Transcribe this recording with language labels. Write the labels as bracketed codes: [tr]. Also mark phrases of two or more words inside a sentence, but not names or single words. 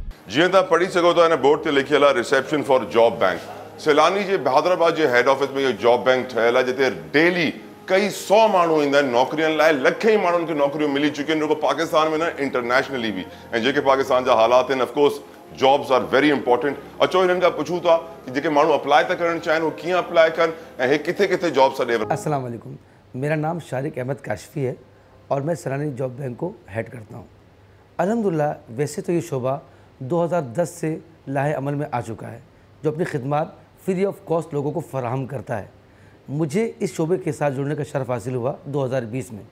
[sd] जीअं तव्हां पढ़ी सघो था हिन बोर्ड ते लिखियल आहे [en] reception for job bank. [sd] सैलानी जे हैदराबाद जे [en] head office [sd] में इहो जॉब बैंक ठहियल आहे जिते डेली कई 100 माण्हू ईंदा आहिनि नौकरियुनि लाइ। लखे ई माण्हुनि खे नौकरियूं मिली चुकियूं आहिनि, रुगो पाकिस्तान में न इंटरनेशनली बि। ऐं जेके पाकिस्तान जा हालात आहिनि [en] of course jobs are very important. [sd] अचो हिननि खां पुछूं था कि जेके माण्हू अप्लाई था करणु चाहिनि उहे कीअं अप्लाई कनि ऐं हे किथे किथे जॉब्स ॾे। [ar] السلام عليكم, [ur] میرا نام شارق احمد کاشفی ہے اور میں سیلانی جاب بینک کو ہیڈ کرتا ہوں. الحمدللہ ویسے تو یہ شعبہ 2010 سے لاہے عمل میں آ چکا ہے جو اپنی خدمت [en] free of cost [ur] لوگوں کو فراہم کرتا ہے. مجھے اس شعبے کے ساتھ جڑنے کا شرف حاصل ہوا 2020 میں.